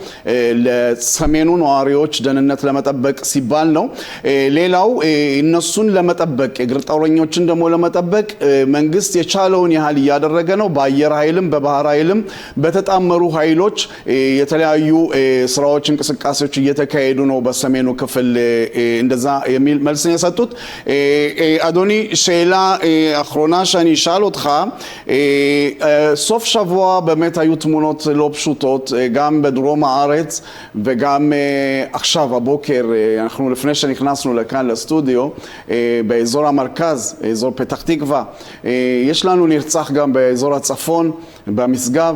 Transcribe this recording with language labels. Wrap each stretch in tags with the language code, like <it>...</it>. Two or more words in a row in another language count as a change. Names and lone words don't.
<am>ለሰሜኑ ነዋሪዎች ደህንነት ለመጠበቅ ሲባል ነው። ሌላው እነሱን ለመጠበቅ የግር ጦረኞችን ደግሞ ለመጠበቅ መንግስት የቻለውን ያህል እያደረገ ነው። በአየር ኃይልም በባህር ኃይልም በተጣመሩ ኃይሎች የተለያዩ ስራዎች እንቅስቃሴዎች እየተካሄዱ ነው በሰሜኑ ክፍል እንደዛ የሚል መልስ ነው የሰጡት።</am> <he>אדוני, שאלה אחרונה שאני אשאל אותך, סוף שבוע באמת היו תמונות לא פשוטות, גם בדרום הארץ וגם עכשיו הבוקר, אנחנו לפני שנכנסנו לכאן לסטודיו, באזור המרכז, אזור פתח תקווה, יש לנו נרצח נרצח גם באזור הצפון, במשגב.</he>